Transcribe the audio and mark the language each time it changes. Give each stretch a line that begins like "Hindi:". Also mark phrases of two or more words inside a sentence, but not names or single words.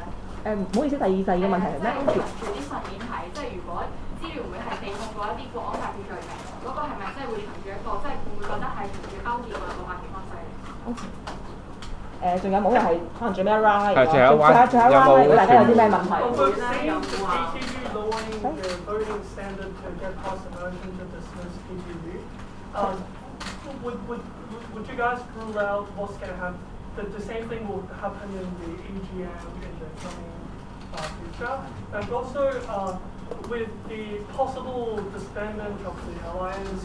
Cantonese: 唔好意思，第二個問題係咩？住啲上面睇，即係如果支聯會係被控過一啲國安法嘅罪名，嗰個係咪即係會憑住一個即係會唔會覺得係憑住勾結或破壞警方勢力？仲有冇人係可能最尾一 round 啦？最後一 round 如果大家有啲咩問題？
English: Would you guys rule out what's going to happen? The same thing will happen in the EGM in the coming future, and also with the possible disbandment of the alliance.